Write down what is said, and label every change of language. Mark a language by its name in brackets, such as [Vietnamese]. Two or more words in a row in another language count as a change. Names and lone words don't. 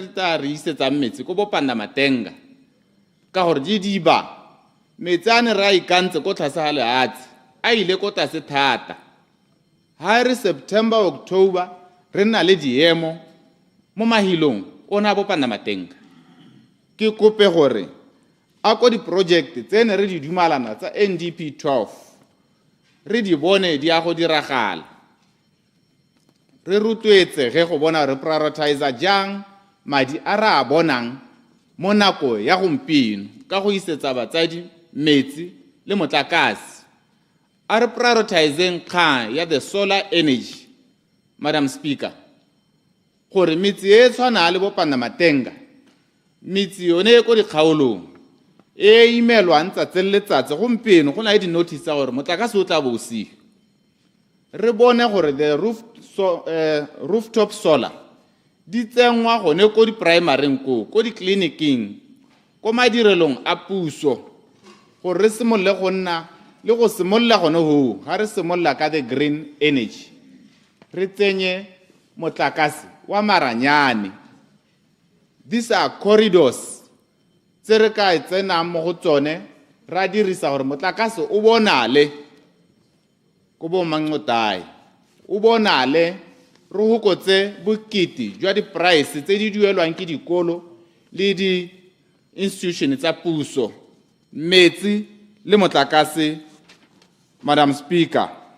[Tswana] re tla re isetsa metsi go bopanda matenga ka gore di ba metsi ane ra ikantse go tlase ga lehatsi a ile go tlase thata ha re September October re na le diemo mo mahilong ona bopanda matenga ke kope gore a ko di project tsene re di dumalana tsa NDP 12 re di bone di a go diragala re rutwetse ge go bona re prioritize jang madi a ra bonang mo nako ya gompieno ka go isetsa batsadi metsi le motlakase a re prioritizing kgang ya [English] the solar energy Madam Speaker [Tswana] gore metsi e tshwana le bopanda matenga metsi yone ko dikgaolong e imelwang tsatsi le letsatsi gompieno go na le di-notice tsa gore motlakase o tla bo o re bone gore [English] the rooftop solar [Tswana] di tsengwa gone ko di-primaryng ko di-clinicing ko madirelong a puso gore re simolole go nna le go simolola gone go ga re simolola ka [English] the green energy [Tswana] re tsenye motlakase wa maranyane [English] these are corridors [Tswana] tse re ka tsenang mo go tsone ra dirisa gore motlakase o bonale ko bo Mangotai o bonale re hokotse bokete jwa di-price tse di duelwang ke dikolo le di-institution tsa puso metsi le motlakase [English] Madam Speaker